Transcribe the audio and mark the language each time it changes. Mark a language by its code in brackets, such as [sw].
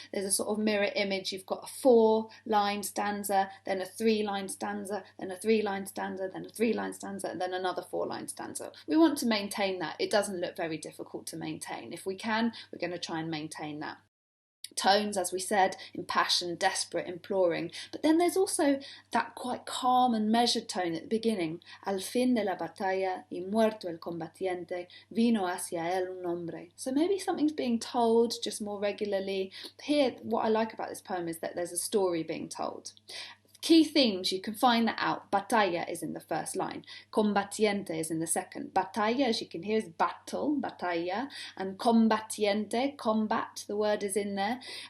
[en] There's a sort of mirror image. You've got a 4-line stanza, then a 3-line stanza, then a 3-line stanza, then a 3-line stanza, and then another 4-line stanza. We want to maintain that. It doesn't look very difficult to maintain. If we can, we're going to try and maintain that. Tones, as we said, impassioned, desperate, imploring. But then there's also that quite calm and measured tone at the beginning. [es] Al fin de la batalla, y muerto el combatiente, vino hacia él un hombre. [en] So maybe something's being told just more regularly. Here, what I like about this poem is that there's a story being told. Key themes, you can find that out. Batalla is in the first line. Combatiente is in the second. Batalla, as you can hear, is battle, batalla. And combatiente, combat, the word is in there.